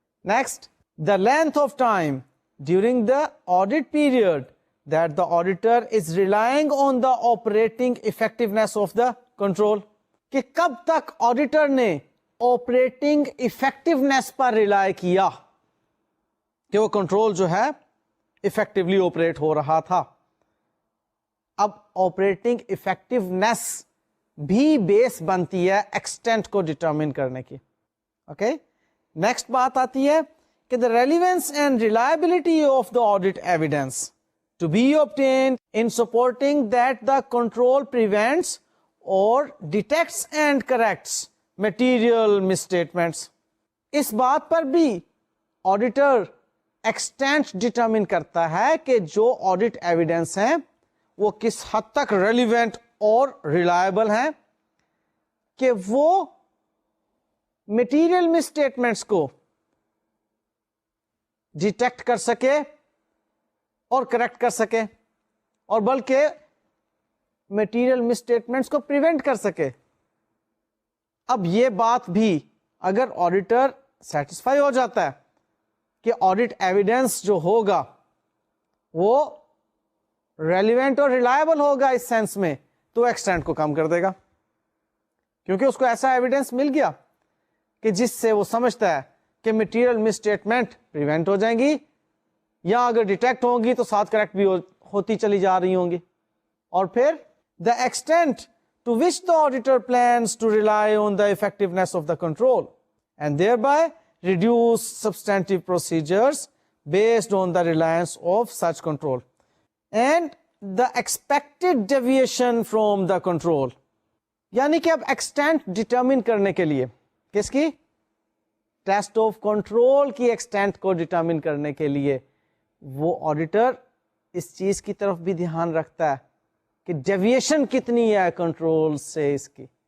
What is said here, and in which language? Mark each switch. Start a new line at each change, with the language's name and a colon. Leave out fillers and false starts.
English: next, the length of time during the audit period that the auditor is relying on the operating effectiveness of the control,
Urdu: کہ کب تک auditor نے operating effectiveness پر rely کیا کہ وہ control جو ہے افیکٹولی آپریٹ ہو رہا تھا. اب آپریٹنگ افیکٹونیس بھی بیس بنتی ہے ایکسٹینٹ کو ڈٹرمن کرنے کی.
English: Okay, next بات آتی ہے کہ the relevance and reliability of the audit evidence to be obtained in supporting that the control prevents or detects and corrects material misstatements.
Urdu: اس بات پر بھی آڈیٹر ایکسٹینٹ ڈٹرمن کرتا ہے کہ جو آڈٹ ایویڈینس ہیں وہ کس حد تک ریلیونٹ اور ریلائبل ہیں کہ وہ مٹیریل مسٹیٹمنٹس کو ڈیٹیکٹ کر سکے اور کریکٹ کر سکے, اور بلکہ میٹیریل مسٹیٹمنٹس کو پریونٹ کر سکے. اب یہ بات بھی اگر آڈیٹر سیٹسفائی ہو جاتا ہے کہ آڈٹ ایویڈینس جو ہوگا وہ ریلیونٹ اور ریلائبل ہوگا اس سینس میں, تو ایکسٹینٹ کو کم کر دے گا, کیونکہ اس کو ایسا ایویڈینس مل گیا کہ جس سے وہ سمجھتا ہے کہ میٹیریل مسٹیٹمنٹ پریونٹ ہو جائیں گی, یا اگر ڈیٹیکٹ ہوں گی تو ساتھ کریکٹ بھی ہوتی چلی جا رہی ہوں گی. اور پھر
English: The extent to which the auditor plans to rely on the effectiveness of the control and thereby reduce substantive procedures based on the reliance of such control and the expected deviation from the control.
Urdu: یعنی کہ اب extent determine کرنے کے لیے کس کی, test of control کی extent کو ڈٹرمن کرنے کے لیے وہ آڈیٹر اس چیز کی طرف بھی دھیان رکھتا ہے کہ ڈیویشن کتنی ہے کنٹرول سے اس کی.